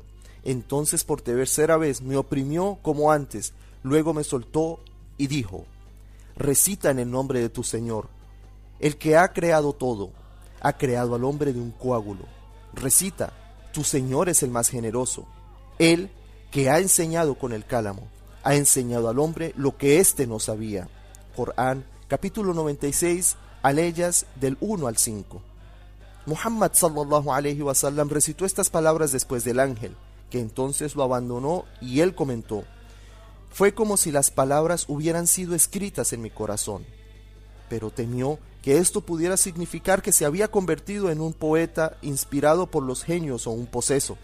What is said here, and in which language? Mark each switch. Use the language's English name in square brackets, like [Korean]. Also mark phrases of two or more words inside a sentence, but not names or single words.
[Spanish] Entonces por tercera vez me oprimió como antes, luego me soltó y dijo: «Recita en el nombre de tu Señor, el que ha creado todo, ha creado al hombre de un coágulo. Recita, tu Señor es el más generoso, Él que ha enseñado con el cálamo, ha enseñado al hombre lo que éste no sabía». Corán, capítulo 96, aleyas del 1 al 5. Muhammad [Arabic] صلى الله عليه وسلم [Spanish] recitó estas palabras después del ángel, que entonces lo abandonó, y él comentó: «Fue como si las palabras hubieran sido escritas en mi corazón». Pero temió que esto pudiera significar que se había convertido en un poeta inspirado por los genios o un poseso.